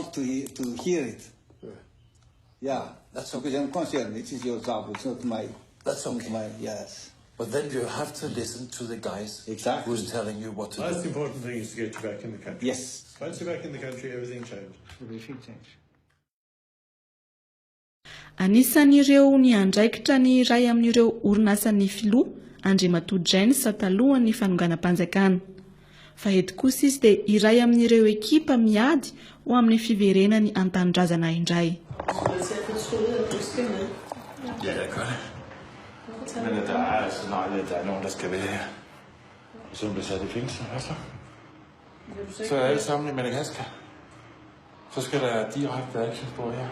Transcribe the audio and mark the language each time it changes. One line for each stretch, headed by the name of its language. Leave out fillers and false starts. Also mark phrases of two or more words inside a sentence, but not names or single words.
English: want to hear it. Yeah, That's because I'm concerned. It is your job. It's not my... That's not okay. my, yes. But then you have to listen to the guys Exactly. who's telling you what to most do. important thing is to get you back in the country. Yes. Once you're back in the country, everything changes. Everything change.
Malagasy: Anisan'ireo ny andraikitra ny iray amin'ireo orinasan'ny filoha Andriamatoa James talohan'ny fanonganam-panjakana. Fa eto kosa izy dia iray amin'ireo ekipa miady ho amin'ny Fiverenan ny antandrazana indray.
Danish: Ja, jeg gør det. Men der er snart, der er nogen, der skal være her. Som bliver sat i fængsel, hvad så? Så er alle sammen i Madagaskar. Så skal der direkte actionspor her.